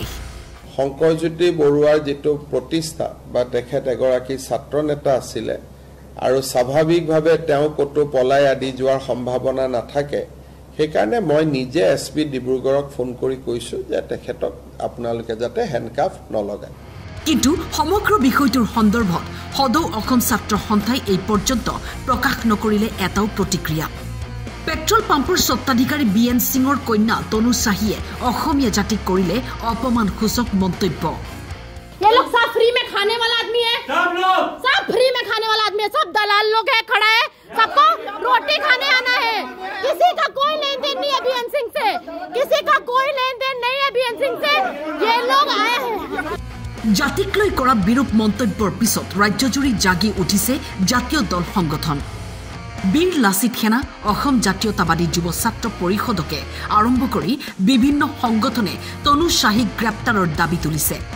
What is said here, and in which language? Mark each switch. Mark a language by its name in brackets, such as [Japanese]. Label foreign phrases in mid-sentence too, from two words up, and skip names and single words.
[Assamese] শংকৰজ্যোতি বৰুৱাৰ যেটো প্ৰতিষ্ঠা বা তেখেত এগৰাকী ছাত্ৰ নেতা আছিল আৰু স্বাভাৱিকভাৱে তেওঁ কতো পলাই আদি যোৱাৰ সম্ভাৱনা নাথাকে সেইকাৰণে মই নিজে এছপি ডিব্ৰুগড়ক ফোন কৰি কৈছো যে তেখেতক আপোনালোকে যাতে হেণ্ডকাফ নলগায় কিন্তু সমগ্ৰ বিষয়টোৰ সন্দৰ্ভত সদৌ অসম ছাত্ৰ সন্থাই এই পৰ্যন্ত প্ৰকাশ নকৰিলে এটাও প্ৰতিক্ৰিয়া পেট্ৰল পাম্পৰ স্বত্বাধিকাৰী বিএন সিঙৰ কন্যা তনু শাহীয়ে অসমীয়া জাতিক কৰিলে অপমানসূচক মন্তব্য [Hindi] ये लोग सब फ्री में खाने वाला आदमी है सब फ्री में खाने वाला आदमी है सब दलाल लोग है खड़ा है सबको रोटी खाने आना है किसी का कोई लेन देन नहीं है बीएन सिंह से किसी का कोई लेन देन नहीं है बीएन सिंह से ये लोग आए हैं [Assamese] জাতিক লৈ কৰা বিৰূপ মন্তব্যৰ পিছত ৰাজ্যজুৰি জাগি উঠিছে জাতীয় দল সংগঠন বীৰ লাচিত সেনা অসম জাতীয়তাবাদী যুৱ ছাত্ৰ পৰিষদকে আৰম্ভ কৰি বিভিন্ন সংগঠনে তনু শাহীক গ্ৰেপ্তাৰৰ দাবী তুলিছে